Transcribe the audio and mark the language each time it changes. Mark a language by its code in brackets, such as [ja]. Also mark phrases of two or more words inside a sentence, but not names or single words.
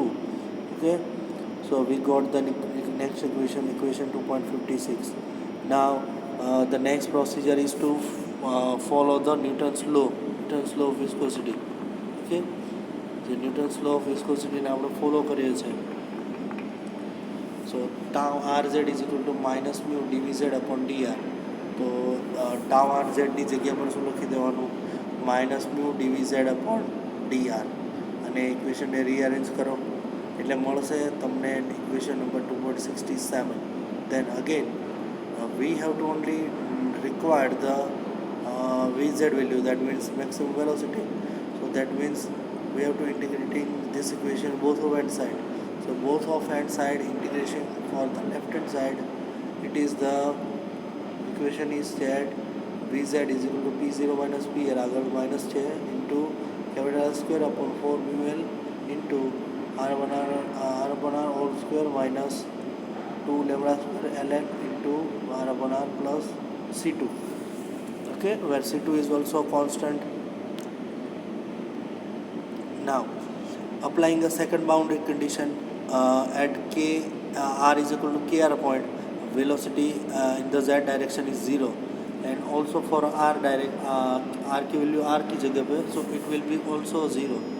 [en] Okay, so we got the next equation 2.56. Now the next procedure is to follow the Newton's law of viscosity. Okay, the Newton's law of viscosity [gu] ને આપણે ફોલો કરીએ છીએ. [en] So tau rz is equal to minus mu dvz upon dr. [gu] तो tau rz ની જગ્યા પર શું લખી દેવાનું, [en] minus mu dvz upon dr. [gu] અને ઇક્વેશનને રીઅરેન્જ કરો એટલે મળશે તમને [en] equation number [gu] 2.67. [en] Then again we have to only require the vz value, that means maximum velocity. So that means we have to integrating this equation both of hand side. So both of hand side integration for the left hand side, it is the equation is that vz is equal to p0 minus pl [gu] આગળ માઇનસ છે [en] into capital R square upon 4 mu l into r upon r whole square minus 2 lambda square ln into r upon r plus c2. Okay, where c2 is also constant. Now applying the second boundary condition at k r is equal to kr point, velocity in the z direction is 0 and also for r direct [hi] r की वैल्यू r की जगह पे, [en] so it will be also 0.